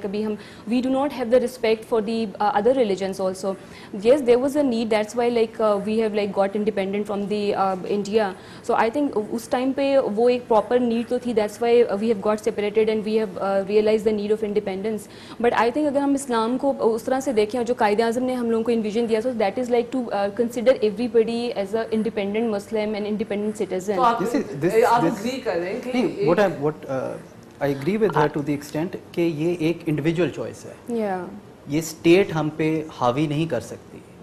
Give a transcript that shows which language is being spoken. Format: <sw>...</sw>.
<ur>کبھی ہم</ur> <en>we do not have the respect for the other religions also. Yes, there was a need, that's why like we have like got independent from the India. So I think</en> <ur>اس time پہ وہ ایک</ur> <en>proper need</en> <ur>تو تھی,</ur> <en>that's why we have got separated and we have realized the need of independence. But I think</en> <ur>اگر ہم اسلام کو اس طرح سے دیکھیں جو قائد اعظم نے ہم لوگوں کو انویژن دیا,</ur> <en>so that is like to consider everybody as a independent Muslim and independent citizen.</en> <ur>تو آپ agree کریں کہ</ur> <en>what I agree with her to the extent</en> <ur>کہ یہ ایک</ur> <en>individual choice ہے. Yeah.</en> <ur>یہ اسٹیٹ ہم پہ حاوی نہیں کر سکتی.</ur>